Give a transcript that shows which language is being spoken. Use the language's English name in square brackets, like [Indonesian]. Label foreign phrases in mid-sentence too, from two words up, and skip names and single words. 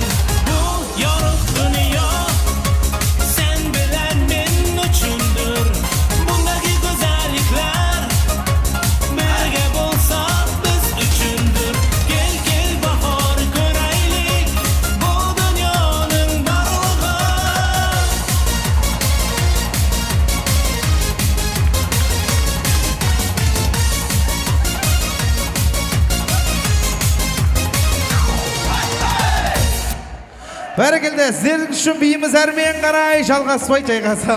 [Uzbek] Bu yorug' dunyo sen bilan men uchundir. Bundagi go'zalliklar birga bo'lsa biz uchundir. Kel kel bahor ko'raylik bu dunyoning borlig'i. [Kazakh] Бәрекелді, сіздердің үшін биіміз әрмен қарай жалғаспай жайғасамыз.